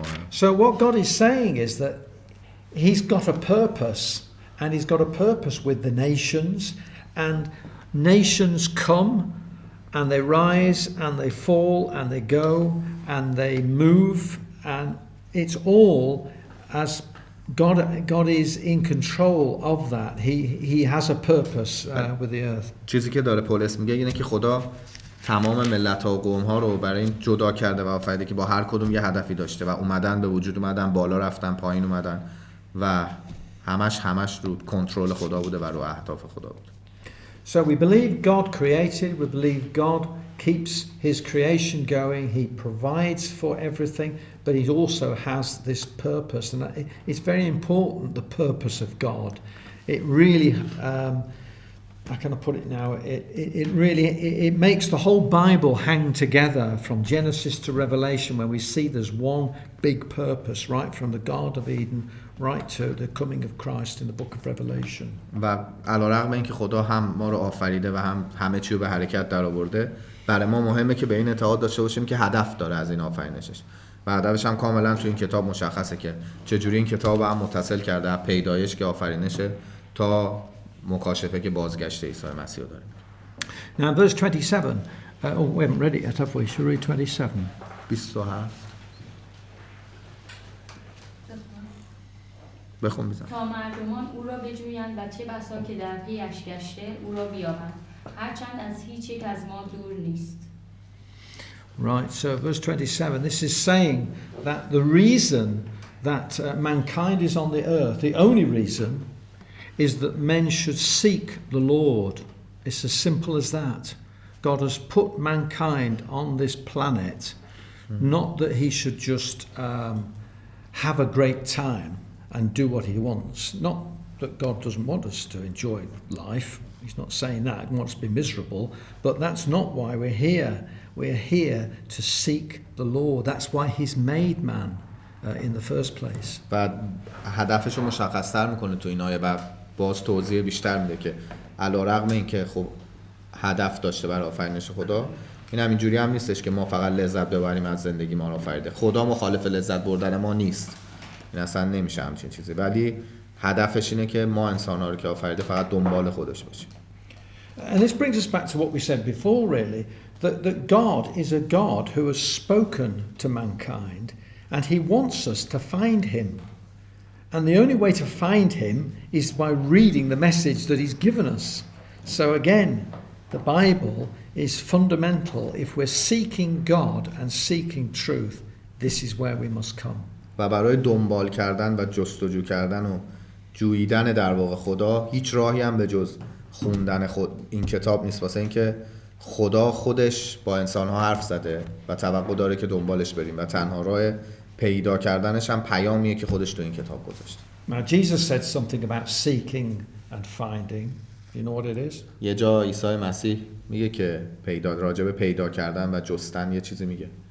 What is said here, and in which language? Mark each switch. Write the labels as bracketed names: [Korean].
[English] So what God is saying is that He's got a purpose, and He's got a purpose with the nations, and nations come and they rise and they fall and they go and they move, and it's all as God is in control of that. He has a purpose with the earth. [Persian] چیزی که داره پولس میگه اینه که خدا تمام ملت‌ها و قوم‌ها رو برای این جدا کرده و آفریده که با هر کدوم یه هدفی داشته و اومدن به وجود اومدن، بالا رفتن، پایین اومدن و همش رو کنترل خدا بوده و رو اهداف خدا بوده. [English] So we believe God created, we believe God keeps His creation going, He provides for everything, but He also has this purpose, and it's very important, the purpose of God. It really, how can I put it now, it really makes the whole Bible hang together from Genesis to Revelation, when we see there's one big purpose, right from the Garden of Eden right to the coming of Christ in the book of Revelation. [Persian] و علیرغم اینکه خدا هم ما رو آفریده و هم همه چی رو به حرکت در آورده، برای ما مهمه که به این اعتقاد داشته باشیم که هدف داره از این آفرینشش هدفش هم کاملا تو این کتاب مشخصه که چجوری این کتاب هم متصل کرده پیدایش که آفرینشه تا مکاشفه که بازگشت عیسی مسیح داریم. [English] Now verse 27, we haven't read it yet, have we? Shall we read 27? [Persian] 27 بخون بزن. تا مردمان او را بجویند و چه بسا که در پیش گشته او را بیابند، هرچند از هیچ یک از ما دور نیست. [English] Right, so verse 27, this is saying that the reason that mankind is on the earth, the only reason, is that men should seek the Lord. It's as simple as that. God has put mankind on this planet, not that he should just have a great time and do what he wants. Not that God doesn't want us to enjoy life. He's not saying that. He wants us to be miserable. But that's not why we're here. We're here to seek the Lord. That's why he's made man in the first place. [Persian] و هدفش رو مشخص‌تر میکنه تو این آیه و باز توضیح بیشتر میده که علی‌رغم اینکه خب هدف داشته برای آفرینش خدا، این هم اینجوری هم نیستش که ما فقط لذت ببریم از زندگی ما رو آفریده. خدا مخالف لذت بردن ما نیست. این اصلا نمیشه همچین چیزی. ولی هدفش اینه که ما انسان‌ها رو که آفریده فقط دنبال خودش باشیم. [English] And this brings us back to what we said before, really, that God is a God who has spoken to mankind and he wants us to find him. And the only way to find him is by reading the message that he's given us. So again, the Bible is fundamental. If we're seeking God and seeking truth, this is where we must come. [Persian] و برای دنبال کردن و جستجو کردن و جویدن در واقع خدا هیچ راهی هم به جز خوندن خود این کتاب نیست، واسه اینکه خدا خودش با انسان‌ها حرف زده و توقع داره که دنبالش بریم و تنها راه پیدا کردنش هم پیامیه که خودش تو این کتاب گذاشته. [English] Now Jesus said something about seeking and finding. You know what it is? [Persian] یه جا عیسی مسیح میگه که راجع به پیدا کردن و جستن یه چیزی میگه.